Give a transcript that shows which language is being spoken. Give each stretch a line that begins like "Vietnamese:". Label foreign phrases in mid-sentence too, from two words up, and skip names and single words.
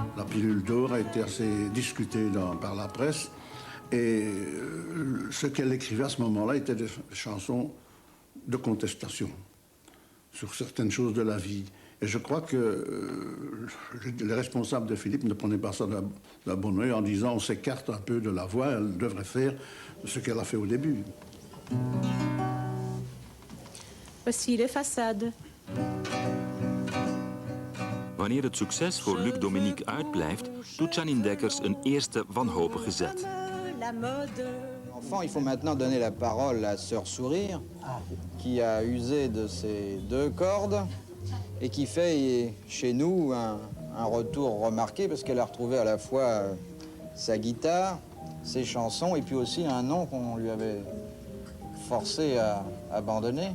French: La pilule d'or a été assez discutée par la presse et ce qu'elle écrivait à ce moment-là étaient des chansons de contestation sur certaines choses de la vie. Et je crois que les responsables de Philippe ne prenaient pas ça d'un bon oeil en disant on s'écarte un peu de la voix, elle devrait faire ce qu'elle a fait au début. Voici les façades.
Dutch: Wanneer het succes voor Luc Dominique uitblijft, doet Janine Dekkers een eerste wanhopige zet.
French: Enfant, il faut maintenant donner la parole à Sœur Sourire, qui a usé de ses deux cordes et qui fait chez nous un retour remarqué parce qu'elle a retrouvé à la fois sa guitare, ses chansons et puis aussi un nom qu'on lui avait forcé à abandonner.